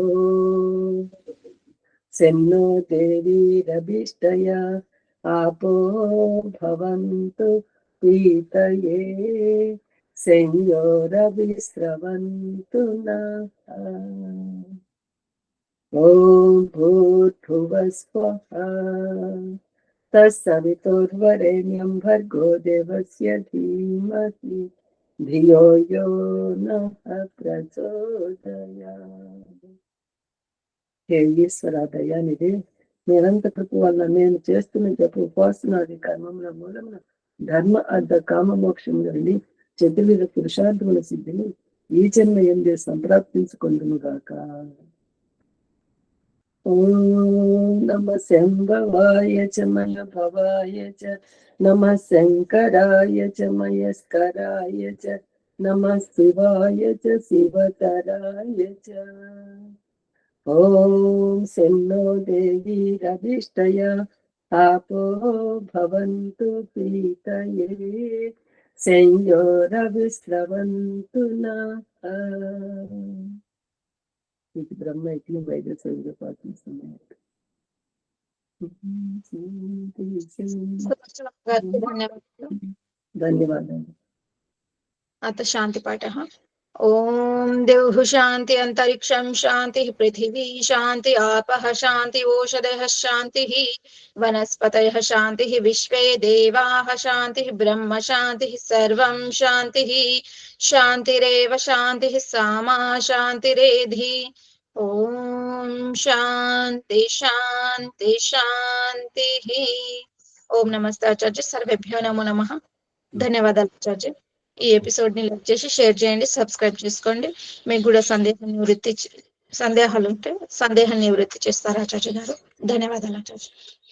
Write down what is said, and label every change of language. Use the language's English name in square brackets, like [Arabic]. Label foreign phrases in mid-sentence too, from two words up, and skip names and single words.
[Sanskrit] सेन्नो देवीरभीष्टया आपो भवन्तु पीतये संयोरविस्रवन्तु नः ॐ भूर्भुवः स्वः तत्सवितुर्वरेण्यं भर्गो देवस्य धीमहि धियो यो नः [Telugu] प्रचोदयात् హే ఈశ్వర దయానిధి నిరంతర కృప వల్ల నేను చేస్తున్న జప ఉపాసనాది కర్మముల మూలమున ధర్మ అర్థ కామ మోక్షములని చతుర్విధ పురుషార్థముల సిద్ధిని ఈ జన్మ ఎందే సంప్రాప్తించుకొందును గాక. [Sanskrit] ఓం నమః శంభవాయ చ మయ భవాయ చ నమః శంకరాయ చ మయస్కరాయ చ నమః శివాయ చ శివతరాయ చ. ఓం సెన్నో దేవీరభీష్టయా आपो भवन्तु पीतये संयोरविस्रवन्तु नः. [Telugu] ఇది బ్రహ్మ యజ్ఞ వైద్య సేవ పాటిస్తున్నాను. ధన్యవాదాలు. [Sanskrit] अथ शान्तिपाठः. ओम देवः शान्ति अंतरिक्षं शान्ति पृथिवी शान्ति आपः शान्ति ओषधयः शान्तिः वनस्पतयः शान्तिः विश्वे देवाः शान्तिः ब्रह्म शान्तिः सर्वं शान्तिः शान्तिरेव शान्तिः सामा शान्तिरेधि. ओम शान्ति शान्ति शान्तिः. ओम नमस्ते आचार्य. सर्वेभ्यो नमो नमः. [Telugu] ధన్యవాదాలు ఆచార్య. ఈ ఎపిసోడ్ ని లైక్ చేసి షేర్ చేయండి, సబ్స్క్రైబ్ చేసుకోండి. మీకు కూడా సందేహాలు ఉంటే సందేహాన్ని నివృత్తి చేస్తారు ఆచార్య గారు. ధన్యవాదాలు ఆచార్య.